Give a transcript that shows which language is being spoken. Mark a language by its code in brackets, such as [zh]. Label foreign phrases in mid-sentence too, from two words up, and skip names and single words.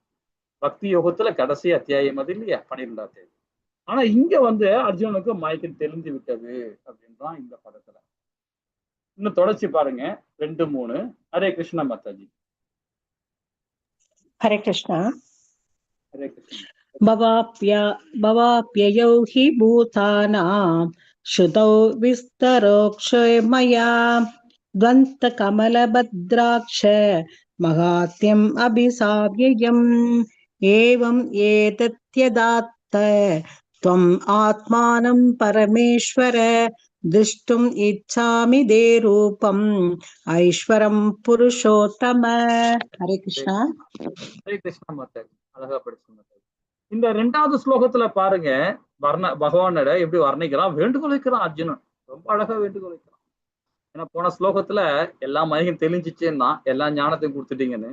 [ta] பக்தி யோகத்துல கடைசி அத்தியாயம் அது இல்லையா, 12ஆம் அத்தியாயம். ஆனா இங்க அர்ஜுனனுக்கு மயக்கம் தெளிந்து விட்டது அப்படின்றான் இந்த பதத்துல. இன்னும் தொடர்ச்சி பாருங்க 2, 3. ஹரே கிருஷ்ணா மாதாஜி. ஹரே கிருஷ்ணா. ஹரே கிருஷ்ணா. [sa] भवाप्ययौ हि भूतानां श्रुतौ विस्तरोक्षय मया द्वन्द्वकमलभद्राक्ष महात्म्यम् अभिसाव्ययम् एवम् एतत्यदात्त त्वम् आत्मानं परमेश्वर द्रष्टुम् इच्छामि ते रूपम् ऐश्वरं पुरुषोत्तम. हरे कृष्णा. [ta] ஹரே கிருஷ்ணா மாதாஜி. அழகா படிச்சு. இந்த 2வது ஸ்லோகத்துல பாருங்க, பகவானோட எப்படி வர்ணிக்கிறான், வேண்டுகோள் வைக்கிறான் அர்ஜுனன். ரொம்ப அழகா வேண்டுகோள் வைக்கிறான். ஏன்னா போன ஸ்லோகத்துல எல்லா மயக்கம் தெளிஞ்சிச்சேன்னா, எல்லா ஞானத்தையும் கொடுத்துட்டீங்கன்னு.